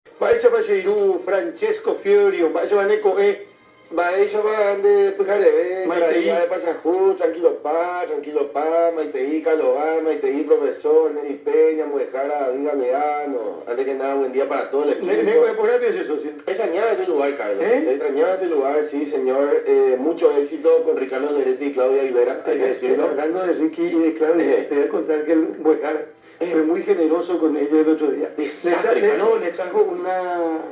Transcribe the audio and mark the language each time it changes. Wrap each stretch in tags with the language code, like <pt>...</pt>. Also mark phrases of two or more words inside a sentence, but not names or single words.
<es>Baisa Baseiru, Francesco Fiorio, Baisa Baneco, Baisa van de Pujare, Maitei. de Pasajú, tranquilo pa, Maitei, Calogán, Maitei, profesor, Neri Peña, Muejara, David Galeano. Antes que nada, buen día para todo el equipo. Neco de por ahí es eso, ¿sí? Extrañaba este lugar, Carlos. ¿Eh? Extrañaba este lugar, sí, señor. Mucho éxito con Ricardo Leretti y Claudia Rivera, hay que decirlo. Hablando de Ricky y de Claudia, te voy a contar que el Buejara fue muy generoso con ellos el otro día. Le trajo una...</es>